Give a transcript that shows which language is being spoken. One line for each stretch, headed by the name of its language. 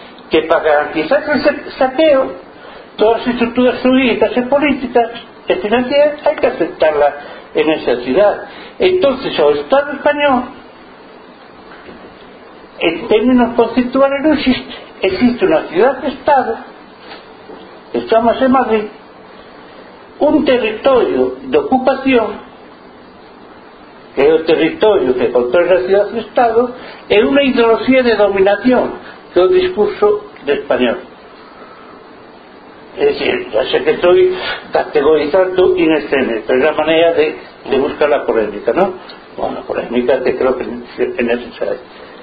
Spanish: Que para garantizar ese saqueo, todas las estructuras jurídicas y políticas y financieras hay que aceptarlas en esa ciudad. Entonces, el Estado español, en términos conceptuales, no existe. existe una ciudad-estado,
Galician: chamase Madrid, un territorio de ocupación, que é o territorio que controla a ciudad-estado, e unha ideoloxía de dominación, que é o discurso de español. É dicir, já sei que estou categorizando in extremis, pero é a maneira de buscar a polémica, non? Bueno, polémica que creo que é necesaria.